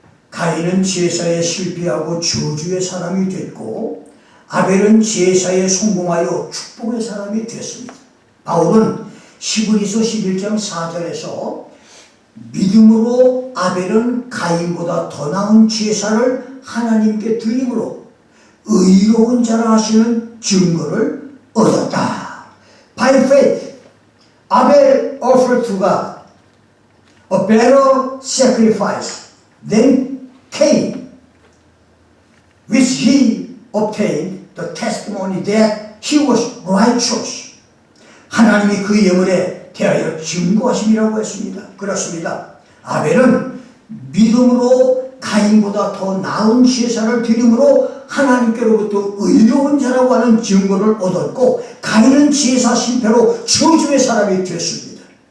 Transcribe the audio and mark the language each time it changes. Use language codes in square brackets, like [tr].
[ko] 가인은 제사에 실패하고 저주의 사람이 됐고 아벨은 제사에 성공하여 축복의 사람이 됐습니다. 바울은 히브리서 11장 4절에서 믿음으로 아벨은 가인보다 더 나은 제사를 하나님께 드림으로 의로운 자라 하시는 증거를 얻었다. [en] By faith, Abel offered to God a better sacrifice than Cain, which he obtained the testimony that he was righteous. [ko] 하나님이 그 예물에 대하여 증거하심이라고 했습니다. 그렇습니다. 아벨은 믿음으로 가인보다 더 나은 제사를 드림으로 하나님께로부터 의로운 자라고 하는 증거를 얻었고 가인은 제사 실패로 저주의 사람이 되었습니다.